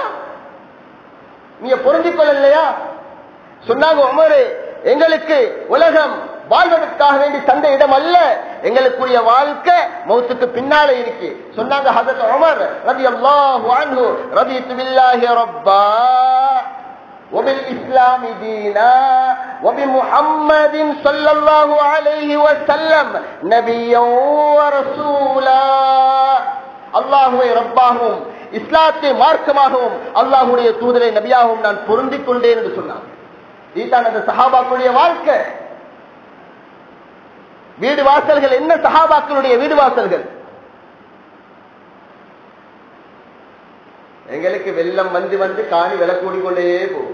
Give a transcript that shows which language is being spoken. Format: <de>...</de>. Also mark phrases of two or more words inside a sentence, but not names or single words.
<ta>நீங்க பொருந்திக் கொள்ளலையா? சொன்னாங்க, உமரே எங்களுக்கு உலகம் வாழ்வதற்காக வேண்டி தந்த இடம் அல்ல, எங்களுக்குரிய வாழ்க்கை மௌத்துக்கு பின்னாலே இருக்கு.</ta> <ar>சொன்னாங்க ஹஜ்ரத் உமர் رضي الله عنه رضيت بالله ربا وبالإسلام دينا وبمحمد صلى الله عليه وسلم نبيا ورسولا.</ar> <ta>அல்லாஹ்வை ரப்பாகவும் இஸ்லாத்தை மார்க்கமாகவும் அல்லாஹ்வுடைய தூதரை நபியாகவும் நான் பொருந்திக் கொண்டேன் என்று சொன்னார். இதுதான் அந்த சஹாபாக்களுடைய வாழ்க்கை. வீடு வாசல்கள் என்ன? சஹாபாக்களுடைய வீடு வாசல்கள். எங்களுக்கு வெள்ளம் வந்து வந்து காணி விலை கூடிக்கொண்டே போகும்.</ta>